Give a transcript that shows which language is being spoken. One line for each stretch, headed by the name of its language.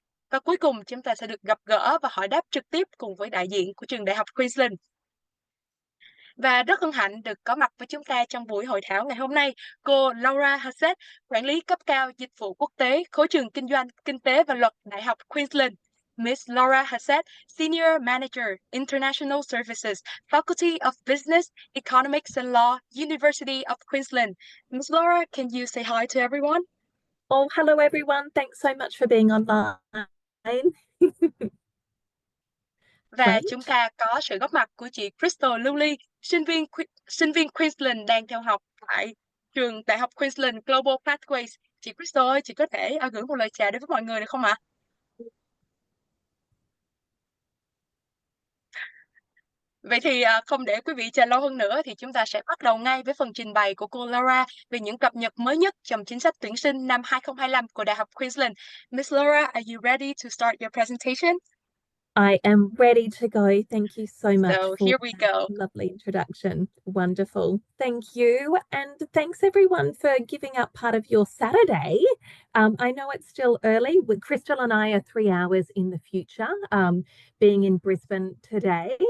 Vietnamese: Và cuối cùng, chúng ta sẽ được gặp gỡ và hỏi đáp trực tiếp cùng với đại diện của trường Đại học Queensland. Và rất hân hạnh được có mặt với chúng ta trong buổi hội thảo ngày hôm nay, cô Laura Hassett, quản lý cấp cao dịch vụ quốc tế, khối trường kinh doanh, kinh tế và luật Đại học Queensland.
English: Miss Laura Hassett, Senior Manager, International Services, Faculty of Business, Economics and Law, University of Queensland. Miss Laura, can you say hi to everyone? Oh, hello everyone. Thanks so much for being online.
Vietnamese: Và chúng ta có sự góp mặt của chị Crystal Lưu Ly, sinh viên Queensland đang theo học tại trường Đại học Queensland Global Pathways. Chị Crystal ơi, chị có thể gửi một lời chào đến với mọi người được không ạ? Vậy thì không để quý vị chờ lâu hơn nữa thì chúng ta sẽ bắt đầu ngay với phần trình bày của cô Laura về những cập nhật mới nhất trong chính sách tuyển sinh năm 2025 của Đại học Queensland.
English: Miss Laura, are you ready to start your presentation? I am ready to go. Thank you so much So for here we go. that lovely introduction. Wonderful. Thank you. And thanks everyone for giving up part of your Saturday. I know it's still early. Crystal and I are 3 hours in the future, being in Brisbane today.